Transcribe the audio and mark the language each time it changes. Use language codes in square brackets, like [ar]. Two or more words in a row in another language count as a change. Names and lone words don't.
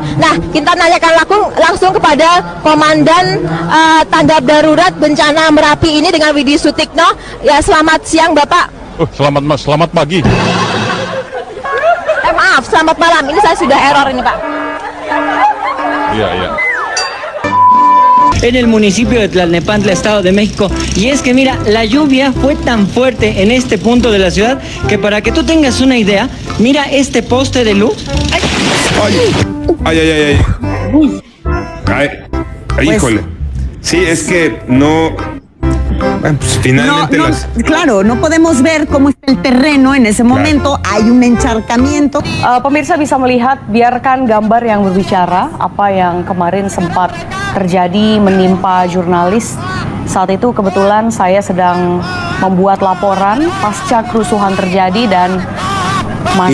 [id] Nah, kita nanyakan langsung kepada Komandan Tanggap Darurat Bencana Merapi ini dengan Widi Sutikno. Ya, selamat siang Bapak. Selamat Mas, selamat pagi. Maaf, selamat malam. Ini saya sudah error ini Pak. Iya. [es] En el municipio de Tlalnepantla, Estado de México. Y es que mira, la lluvia fue tan fuerte en este punto de la ciudad que para que tú tengas una idea, mira este poste de luz. Ay. Híjole. Sí, es que no. Bueno, pues finalmente claro, no podemos ver cómo está el terreno en ese momento, hay un encharcamiento. [id] Pemirsa bisa melihat, biarkan gambar yang berbicara apa yang kemarin sempat terjadi menimpa jurnalis. Saat itu kebetulan saya sedang membuat laporan pasca kerusuhan terjadi dan masa